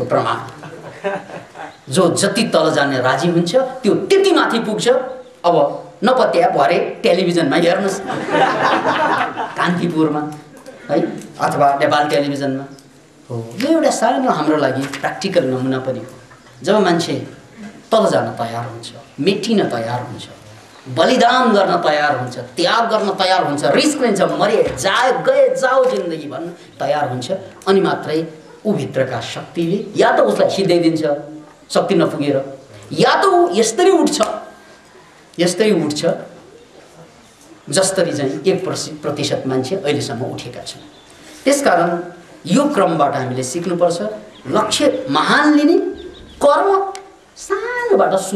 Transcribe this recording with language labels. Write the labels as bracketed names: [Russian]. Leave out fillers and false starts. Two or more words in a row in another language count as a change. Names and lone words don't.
[Nepali] प्रमाण जो जति तल जाने राजी हुन्छ त्यो त्यति माथि पुग्छ अब नपत्या भरे टेलिभिजनमा हेर्नुस् कान्तिपुरमा है अथवा नेपाल टेलिभिजनमा हो यो एउटा सानो हाम्रो लागि प्र्याक्टिकल नमुना पनि हो जब मान्छे तल जान तयार हुन्छ मेटिन तयार हुन्छ बलिदान गर्न तयार हुन्छ त्याग गर्न तयार हुन्छ रिस्क लिन्छ मरे जाए गए जाओ जिन्दगी भन्न तयार हुन्छ अनि मात्रै ऊ भित्रका शक्तिले या त उसलाई सिधाइदिन्छ शक्ति नपुगेर या त ऊ यस्तरी उठ्छ जस्तरी चाहिँ 1% मान्छे अहिलेसम्म उठेका छन् त्यसकारण यो क्रमबाट हामीले सिक्नुपर्छ लक्ष्य महान लिने कर्म सानोबाट सुरु